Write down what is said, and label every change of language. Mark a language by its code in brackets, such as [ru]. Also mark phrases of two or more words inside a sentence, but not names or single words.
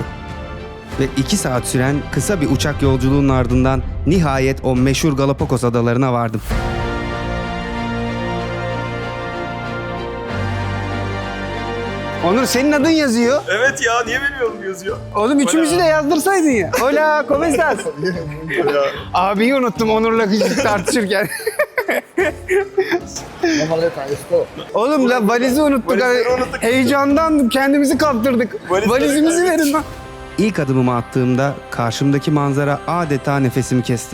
[tr] Ve 2 saat süren kısa bir uçak yolculuğunun ardından nihayet o meşhur Galapagos Adaları'na vardım. Onur, senin adın yazıyor. Evet ya, niye benim yazıyor? Oğlum üçümüzü de yazdırsaydın ya. [es] Hola, ¿cómo estás? [tr] Abiyi unuttum Onur'la tartışırken. Oğlum la valizi unuttuk. Valizleri unuttuk. Heyecandan kendimizi kaptırdık. Valizimizi evet. verin lan. İlk adımımı attığımda karşımdaki manzara adeta nefesimi kesti.